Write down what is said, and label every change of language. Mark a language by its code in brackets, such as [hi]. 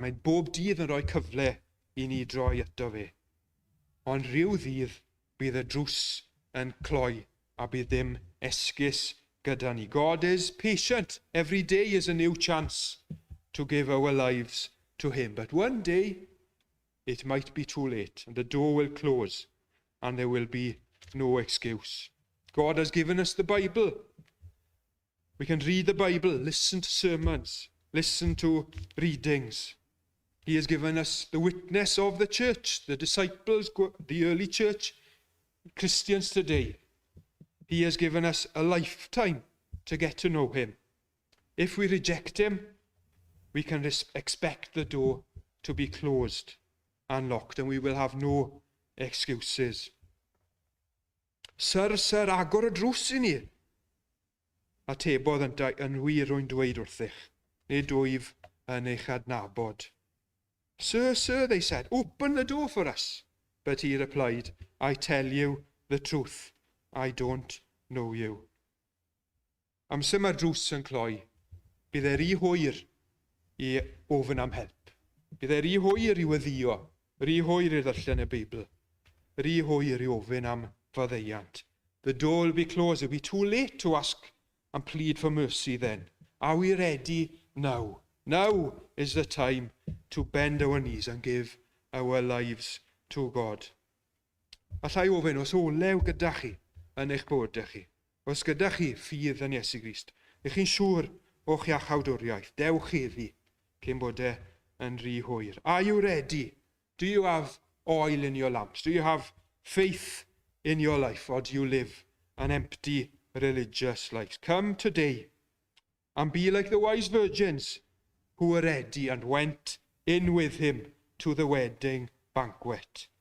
[cy] Mae bob dydd yn rhoi cyfle i ni droi ato fe. Ond rhyw ddydd bydd y drws yn cloi a bydd dim esgus gyda ni. [en] God is patient. Every day is a new chance to give our lives to him. But one day it might be too late and the door will close and there will be no excuse. God has given us the Bible. We can read the Bible, listen to sermons, listen to readings. He has given us the witness of the church, the disciples, the early church, Christians today. He has given us a lifetime to get to know him. If we reject him, we can expect the door to be closed and locked, and we will have no excuses. [cy] Sir, agor y drws i ni. Atebodd yn wir rwy'n dweud wrthych, nid wyf yn eich adnabod. [en] Sir, they said, open the door for us. But he replied, I tell you the truth, I don't know you. [cy] Amser mae'r drws yn cloi, bydd rhy hwyr i ofyn am help. Bydd rhy hwyr i weddio, rhy hwyr i ddarllen y Beibl, rhy hwyr i ofyn am faddeuant. [en] The door will be closed. It will be too late to ask and plead for mercy then. Are we ready now? Now is the time to bend our knees and give our lives to God. [cy] Allai ofyn, os olew gyda chi yn eich bywydau chi, os gyda chi ffydd yn Iesu Grist, ych chi'n siŵr o'ch iachawdwriaeth, dewch heddi cyn bod yn rhy hwyr. [en] Are you ready? Do you have oil in your lamps? Do you have faith in your life, or do you live an empty religious life? Come today and be like the wise virgins who were ready and went in with him to the wedding banquet.